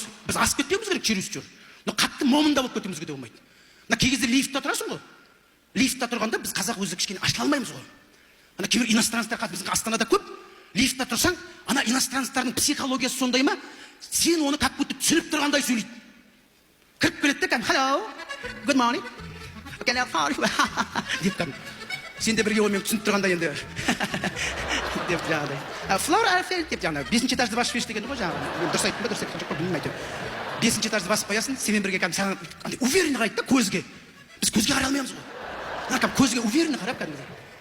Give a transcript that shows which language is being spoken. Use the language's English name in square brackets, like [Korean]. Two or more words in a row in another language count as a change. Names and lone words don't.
[Kazakh] Біз асып кетпеуіміз керек чересчур. Но қатты момында болып кетуімізге де болмайды. Мына кей кезде лифтта тұрасың ғой. Лифтта тұрғанда біз қазақ өзі кішкене ашыла алмаймыз ғой. Ана кейбір иностранецтер қазір біздің Астанада көп. Лифтта тұрсаң, ана иностранецтердің психологиясы сондай ма? Сен оны [Russian] как будто [Kazakh] түсініп тұрғандай сөйлейді. Кіріп келеді де кәдімгі [English] hello, good morning. [Kazakh] деп кәдімгі. Сен де бірге онымен түсініп тұрғанда енді деп жаңағыдай. Флора Арфель деп жаңағы 5-ші этажды басып берші деген ғой жаңағы. Дұрыс айттым ба, дұрыс айтқан жоқ па білмеймін әйтеуір. 5-ші этажды басып қоясың, сенімен бірге кәдімгі саған уверенно қарайды да көзге. Біз көзге қарай алмаймыз ғой. Ана кәдімгі көзге уверенно қарап кәдімгі.